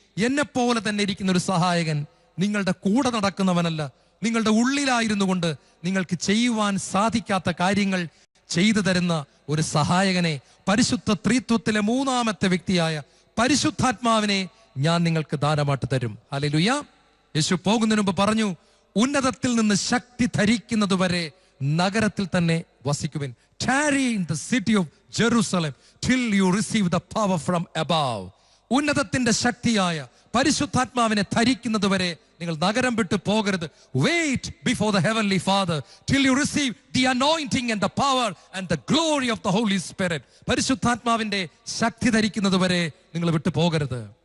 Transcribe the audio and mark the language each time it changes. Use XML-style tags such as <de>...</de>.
<ml>എന്നെ പോലെ തന്നെ ഇരിക്കുന്ന ഒരു സഹായകൻ, നിങ്ങളുടെ കൂടെ നടക്കുന്നവനല്ല, നിങ്ങളുടെ ഉള്ളിലായിരുന്നു കൊണ്ട് നിങ്ങൾക്ക് ചെയ്യുവാൻ സാധിക്കാത്ത കാര്യങ്ങൾ ചെയ്തു തരുന്ന ഒരു സഹായകനെ, പരിശുദ്ധ ത്രിത്വത്തിലെ 3ാമത്തെ വ്യക്തിയായ പരിശുദ്ധാത്മാവിനെ ഞാൻ നിങ്ങൾക്ക് ദാനമായിട്ട് തരും. ഹല്ലേലൂയ. യേശു പോകുന്നതിന് മുമ്പ് പറഞ്ഞു, ഉന്നതത്തിൽ നിന്ന് ശക്തി ധരിക്കുന്നത് വരെ നഗരത്തിൽ തന്നെ വസിക്കുവിൻ.</ml> <en>Tarry in the city of Jerusalem till you receive the power from above.</en> <ml>ഉന്നതത്തിന്റെ ശക്തിയായ പരിശുദ്ധാത്മാവിനെ ധരിക്കുന്നത് വരെ നിങ്ങൾ നഗരം വിട്ടു പോകരുത്.</ml> <en>Wait before the heavenly Father till you receive the anointing and the power and the glory of the Holy Spirit.</en> <ml>പരിശുദ്ധാത്മാവിന്റെ ശക്തി ധരിക്കുന്നത് വരെ നിങ്ങൾ വിട്ടു പോകരുത്.</ml>